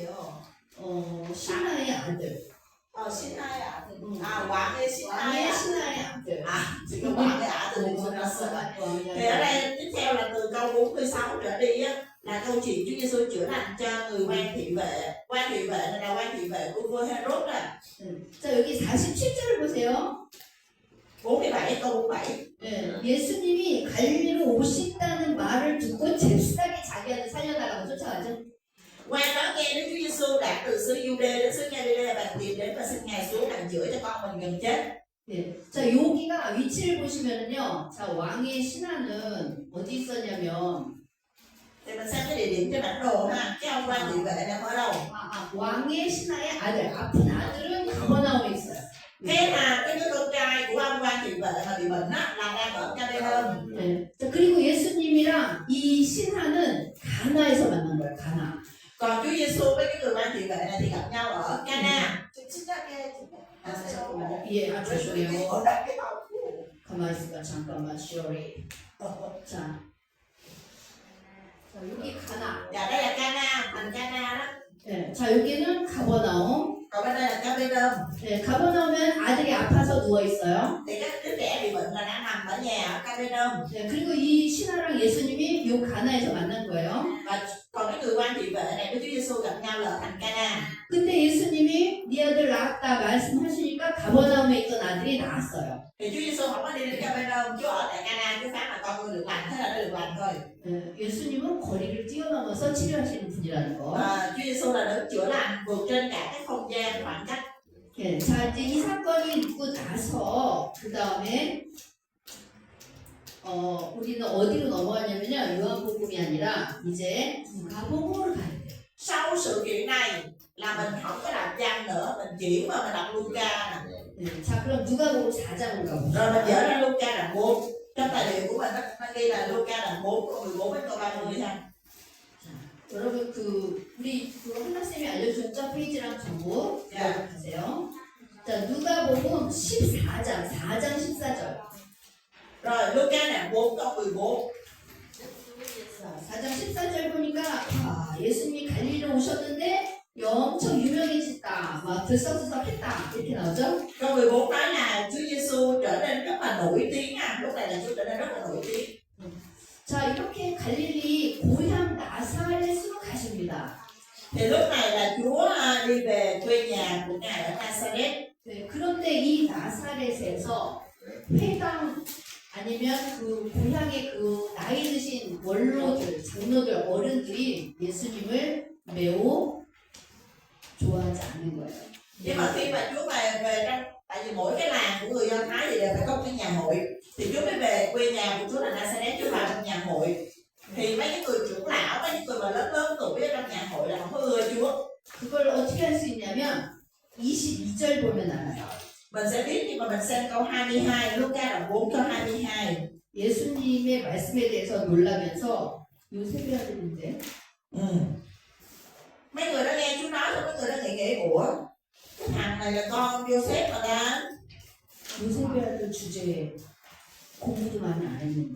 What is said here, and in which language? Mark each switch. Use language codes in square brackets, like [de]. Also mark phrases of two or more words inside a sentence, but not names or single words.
[ko] 신하의 아들. 신하의 아들. 왕의 왕의 신하의 아들. 지금 왕의 아들 [vi] thì chúng ta sợ. Thì ở đây tiếp theo là từ câu 46 trở đi á, là câu chuyện Chúa Giêsu chữa lành cho người quan thị vệ. Quan thị vệ này là quan thị vệ của vua Herod đó. [ko] 자, 여기 47절을 보세요. [vi] 47 câu 47. [ko] 예수님이 갈릴리로 오신다는 말을 듣고 잽싸게 자기 아들 살려달라고 쫓아가죠. [vi] Qua đó nghe Đức Chúa Giêsu đã từ xứ Giu-đê đến xứ Ga-li-lê và tìm đến và xin Ngài xuống làm chữa cho con mình gần chết. [ko] 자, 여기가 위치를 보시면은요. 자, 왕의 신하는 어디 있었냐면 [vi] Thì mình xem cái địa điểm trên bản đồ ha. Cái ông quan thị vệ đang ở đâu? [ko] 왕의 신하의 아들, 아픈 아들은 가버나움에 있어요. [vi] Cái đứa con trai của ông quan thị vệ mà bị bệnh á là đang ở Ca-bê-nôm. [ko] 자, 그리고 예수님이랑 이 신하는 가나에서 만난 거예요. 가나. [vi] Còn Chúa Giêsu với cái người quan thị vệ này thì gặp nhau ở Ca-na. [ko] 예, 죄송해요. 가만히 있을까? 잠깐만, sorry. 자, 여기 가나. [vi] Dạ đây là Ca-na, thành Ca-na đó. [ko] 자, 여기는 가버나움. [vi] Còn bên đây là Ca-bê-nôm. [ko] 가버나움은 아들이 아파서 누워 있어요. [vi] Thì các đứa trẻ bị bệnh là đã nằm ở nhà ở Ca-bê-nôm. [ko] 그리고 이 신하랑 예수님이 요 가나에서 만난 거예요. [vi] Và còn cái người quan thị vệ này với Chúa Giêsu gặp nhau là ở thành Ca-na. [ko] 근데 예수님이 네 아들 낳았다 말씀하시니까 가버나움에 있던 아들이 나았어요. [vi] Thì Chúa Giêsu không có đi đến Ca-bê-nôm, Chúa ở tại Ca-na, Chúa phán là con ngươi được lành, thế là nó được lành thôi. [ko] 예수님은 거리를 뛰어넘어서 치료하시는 분이라는 거. [vi] Chúa Giêsu là đấng chữa lành vượt trên cả cái không gian khoảng cách. [ko] 자, 이제 이 사건이 있고 나서 그 다음에 우리는 어디로 넘어가냐면요. 요한복음이 아니라 이제 누가복음으로 가야 돼요. [vi] Sau sự kiện này là mình không có đọc văn nữa, mình chuyển vào mình đọc Luca nè. [ko] 자, 그럼 누가복음 4장으로 가보죠. [vi] Rồi mình dở ra Luca đoạn 4. Trong tài liệu của mình nó ghi là Luca đoạn 4 câu 14 đến câu 30 ha. [ko] 여러분 우리 한나쌤이 알려줬죠? 페이지랑 전부 가세요. 자, 누가복음 14장 14절. [vi] Rồi Luca đoạn 4 câu 14. [ko] 자, 4장 14절 보니까 예수님이 갈릴리로 오셨는데 엄청 유명해졌다. 막 들썩들썩했다. 이렇게 나오죠? [vi] Câu 14 nói là Chúa Giêsu trở nên rất là nổi tiếng lúc này là Chúa trở nên rất là nổi tiếng. [ko] 자, 이렇게 갈릴리 고향 나사렛으로 가십니다. [vi] Thì lúc này là Chúa đi về quê nhà của Ngài ở Nazareth. [ko] 그런데 이 나사렛에서 회당 아니면 그 고향의 그 나이 드신 원로들, 장로들, 어른들이 예수님을 매우 좋아하지 않는 거예요. [vi] Nhưng mà khi mà Chúa về trong, tại vì mỗi cái làng của người Do Thái thì đều phải có cái nhà hội, thì Chúa mới về quê nhà của Chúa là Nazareth, Chúa vào trong nhà hội. Thì mấy cái người trưởng lão, mấy cái người mà lớn tuổi ở trong nhà hội là không có ưa Chúa. [ko] 그걸 어떻게 할 수 있냐면 22절 보면 알아요. [vi] Mình sẽ biết nhưng mà mình xem câu 22, Luca đoạn 4 câu 22. [ko] 예수님의 말씀에 대해서 놀라면서 요셉의 아들인데 [vi] Mấy người đó nghe Chúa nói, mấy người đó nghĩ ủa, cái thằng này là con Joseph mà ta. [ko] 요셉의 아들 주제에 공부도 많이 안 했는데